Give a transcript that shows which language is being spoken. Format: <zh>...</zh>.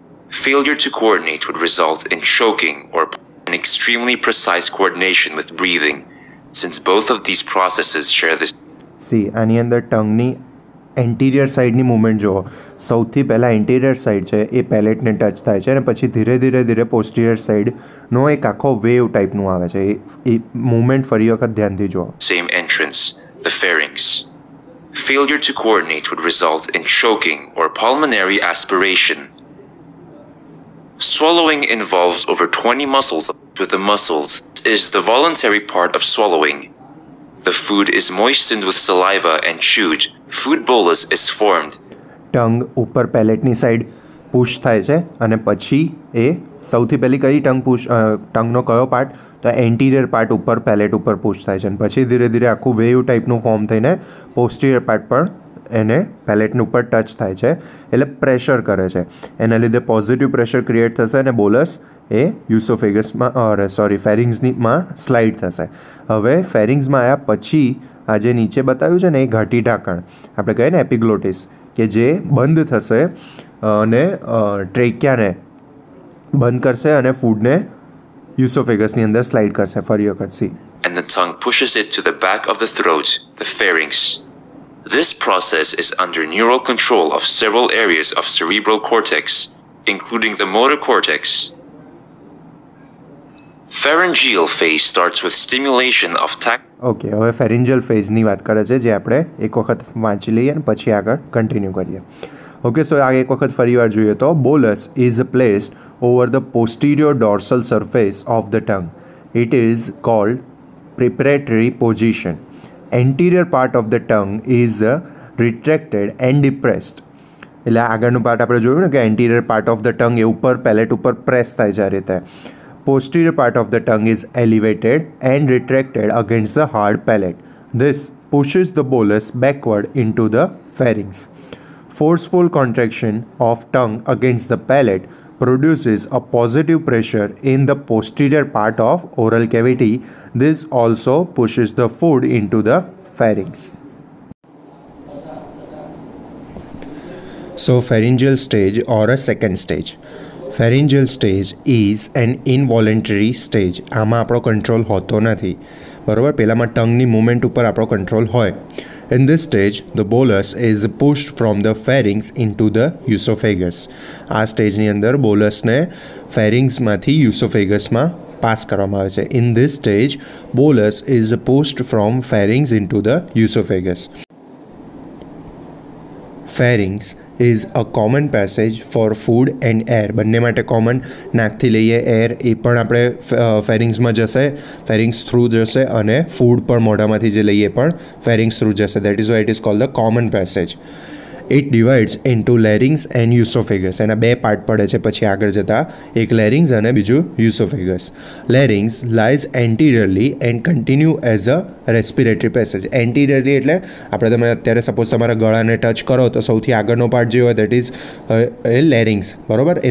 <en>Failure to coordinate would result in choking or an extremely precise coordination with breathing, since both of these processes share this.</en> <gu>C આની અંદર ટંગની anterior સાઈડની movement જુઓ. સૌથી પહેલાં anterior side છે એ પેલેટને touch થાય છે અને પછી ધીરે ધીરે પોસ્ટિરિયર સાઈડનો એક આખો વેવ ટાઈપનું આવે છે. એ મૂવમેન્ટ ફરી વખત ધ્યાનથી જુઓ.</gu> <en>Same entrance, the pharynx. Failure to coordinate would result in choking or pulmonary aspiration. Swallowing involves over 20 muscles. With the muscles is the voluntary part of swallowing. The food is moistened with saliva and chewed. Food bolus is formed.</en> <gu>Tongue ઉપર પેલેટની side push થાય છે અને પછી એ સૌથી પહેલી કઈ ટંગનો કયો part? તો એન્ટિરિયર પાર્ટ ઉપર પેલેટ ઉપર પુશ થાય છે અને પછી ધીરે આખું વેવ ટાઈપનું ફોર્મ થઈને પોસ્ટિરિયર પાર્ટ પણ એને પેલેટની ઉપર ટચ થાય છે, એટલે પ્રેશર કરે છે. એના લીધે પોઝિટિવ પ્રેશર ક્રિએટ થશે અને બોલસ એ યુસોફેગસમાં ફેરિંગ્સમાં સ્લાઇડ થશે. હવે ફેરિંગ્સમાં આવ્યા પછી આ જે નીચે બતાવ્યું છે ને એ ઘાટી ઢાંકણ આપણે કહીએ ને એપિગ્લોટિસ, કે જે બંધ થશે અને ટ્રેકિયાને બંધ કરશે અને ફૂડને યુસોફેગસની અંદર સ્લાઇડ કરશે. ફરી વખત C.</gu> <en>And the tongue pushes it to the back of the throat, the pharynx. This process is under neural control of several areas of cerebral cortex, including the motor cortex. Pharyngeal phase starts with stimulation of</en> <gu>okay, હવે pharyngeal ફેઝની વાત કરે છે જે આપણે એક વખત વાંચી લઈએ અને પછી આગળ કન્ટિન્યુ કરીએ.</gu> <en>okay, so</en> <gu>આ એક વખત ફરી વાર જોઈએ તો</gu> <en>Bolus is placed over the posterior dorsal surface of the tongue. It is called preparatory position. anterior part of the tongue is retracted and depressed.</en> <gu>એટલે આગળનું પાર્ટ આપણે જોયું ને કે</gu> <en>anterior part of the tongue</en> <gu>એ ઉપર પેલેટ ઉપર પ્રેસ થાય છે આ રીતે.</gu> <en>Posterior part of the tongue is elevated and retracted against the hard palate. This pushes the bolus backward into the pharynx. Forceful contraction of tongue against the palate produces a positive pressure in the posterior part of oral cavity. This also pushes the food into the pharynx. So pharyngeal stage or a second stage. Pharyngeal stage is an involuntary stage.</en> <gu>આમાં આપણો control હોતો નથી, બરાબર. પહેલામાં ટંગની movement ઉપર આપણો control હોય.</gu> <en>In this stage, the bolus is pushed from the pharynx into the esophagus.</en> <gu>આ સ્ટેજની અંદર બોલસને ફેરિંગ્સમાંથી યુસોફેગસમાં પાસ કરવામાં આવે છે.</gu> <en>In this stage, bolus is pushed from pharynx into the esophagus. Pharynx is a common passage for food and air.</en> <gu>બંને માટે common, નાકથી લઈએ air એ પણ આપણે ફેરિંગ્સમાં જશે, ફેરિંગ્સ થ્રુ જશે, અને ફૂડ પણ મોઢામાંથી જે લઈએ પણ ફેરિંગ્સ થ્રુ જશે.</gu> <en>That is why it is called the common passage. It divides into larynx and esophagus.</en> <gu>એના બે પાર્ટ પડે છે પછી આગળ જતાં, એક larynx અને બીજું esophagus.</gu> <en>Larynx lies anteriorly and continue as a respiratory passage.</en> <gu>Anteriorly એટલે આપણે તમે અત્યારે સપોઝ તમારા ગળાને ટચ કરો તો સૌથી આગળનો પાર્ટ જે હોય દેટ ઇઝ larynx, બરાબર.</gu>